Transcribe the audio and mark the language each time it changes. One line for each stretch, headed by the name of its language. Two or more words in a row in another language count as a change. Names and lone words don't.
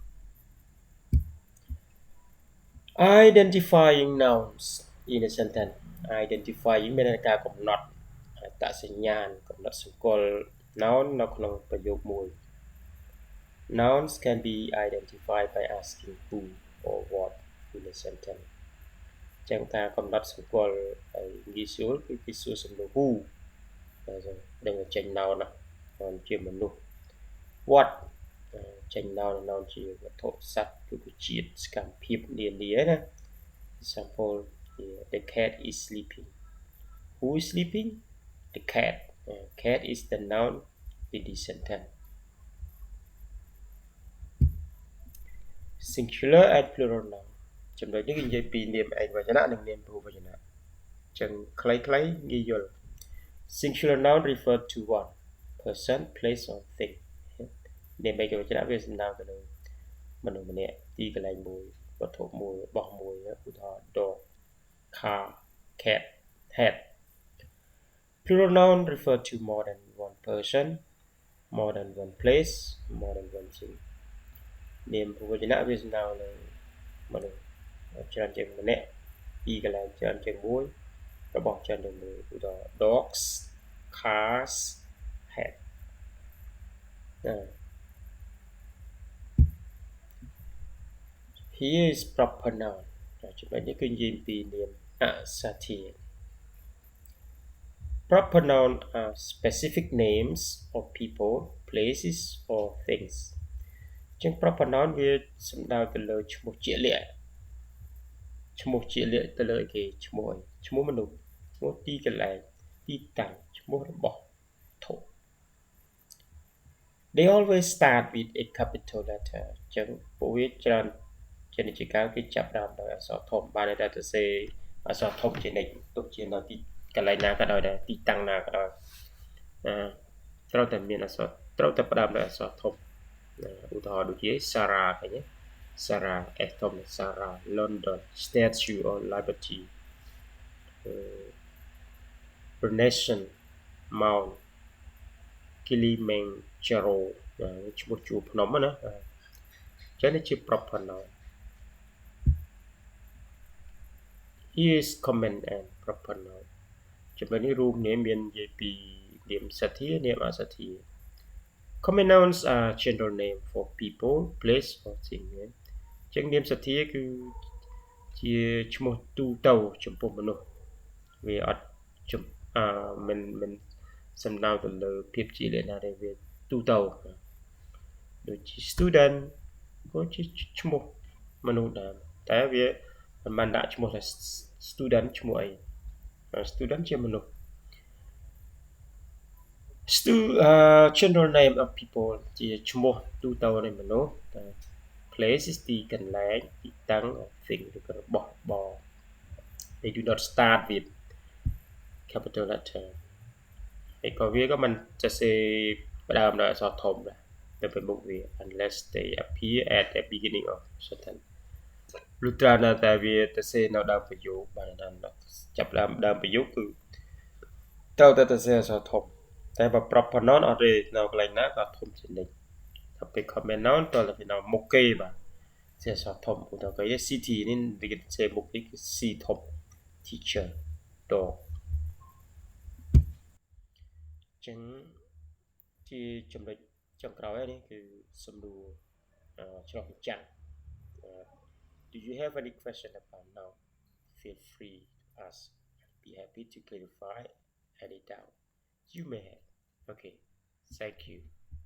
English: identifying nouns in a sentence identify
Khmer: មានការកំណត់អត្តសញ្ញាណកំណត់សម្គាល់ noun នៅក្នុង
English: ប្រយោគមួយ Nouns can be identified by asking who or what in a sentence ចឹង
Khmer: ការកំណត់សម្គាល់ងាយស្រួលគឺគេសួរសំណួរ who ដឹងចេញ noun ណាជាមនុស្ស what ចេញ noun ជាវត្ថុសត្វឬក៏ជាតិសកម្មភាពនានាណា
English: example the cat is sleeping who is sleeping the cat cat is the noun in this sentence singular and plural noun
Khmer: ចំណុចនេះគឺនិយាយពីនាមឯកវចនៈនិងនាមបហូវចនៈចឹងខ្លីៗងាយយល់
English: singular noun refer to one person place or thing
Khmer: នាមឯកវចនៈវាសំដៅទៅលើមនុស្សម្នាក់ទីកន្លែងមួយ វត្ថុមួយរបស់មួយឧទាហរណ៍
English: dog car cat hat plural noun refer to more than one person more than one place more than one thing
Khmer: នាមបហូវចនៈវាសំដៅលើមនុស្សច្រើនជាងម្នាក់ទីកន្លែងច្រើនជាងមួយរបស់ច្រើនជាងមួយឧទាហរណ៍
English: dogs cars hat here is proper noun
Khmer: ចំណុចនេះគឺនិយាយពីនាមអសធា
English: proper noun are specific names of people places or things ចឹង proper noun
Khmer: វាសំដៅទៅលើឈ្មោះជាក់លាក់ ទៅលើគេឈ្មោះអីឈ្មោះមនុស្សឈ្មោះទីកន្លែងទីតាំងឈ្មោះរបស់ធំ
English: they always start with a capital letter
Khmer: ចឹងពួកវាច្រើនជានិច្ចកាលគេចាប់ដើមដោយអក្សរធំបានតែទៅសេអក្សរធំជានិច្ចទុកជានៅទីកន្លែងណាក៏ដោយដែរទីតាំងណាក៏ដោយត្រូវតែមានអក្សរត្រូវតែផ្ដើមដោយអក្សរធំឧទាហរណ៍ដូចជា Sarah ឃើញទេ Sarah S ធំ Sarah London Statue of Liberty Renaissance Mount Kilimanjaro ឈ្មោះជួរភ្នំណាចឹងនេះជា
English: proper noun here is common and proper noun
Khmer: ចំណុចនេះរួមគ្នាមាន និយាយពីនាមសធានាមអសធា
English: common nouns are general name for people place or thing
Khmer: ចឹងនាមសធាគឺជាឈ្មោះទូទៅចំពោះមនុស្សវាអត់មិនសំដៅទៅលើភាពជាលក្ខណៈដែលវាទូទៅដូចជា student ក៏ជាឈ្មោះមនុស្សដែរតែវាមិនបានដាក់ឈ្មោះថា student ឈ្មោះអី student ជាមនុស្ស
English: general name of people
Khmer: ជាឈ្មោះទូទៅនៃមនុស្សតែ
English: place is
Khmer: ទីកន្លែងទីតាំង
English: thing
Khmer: ឬក៏របស់របរ
English: they do not start with capital letter
Khmer: ហើយក៏ វាក៏មិនចេះសេផ្ដើមដោយអក្សរធំដែរទៅពេលមុខវា
English: unless they appear at the beginning of sentence
Khmer: លុះត្រាតែវាទៅ សេនៅដើមប្រយោគបានដល់ចាប់ដើមប្រយោគគឺត្រូវតែទៅសេអក្សរធំតែបើ
English: proper noun
Khmer: អត់ទេនៅកន្លែងណាក៏ធំជានិច្ចតែពេល
English: common noun
Khmer: តើនៅមុខគេបាទសេអក្សរធំឧទាហរណ៍គេ city នេះវាសេមុខនេះគឺ C ធំ
English: teacher dog
Khmer: ចឹងជាចំណុចចុងក្រោយនេះគឺសំណួរឆ្លុះបញ្ចាំង
English: Do you have any question about now? Feel free to ask. I'll be happy to clarify any doubt you may have. Okay, thank you.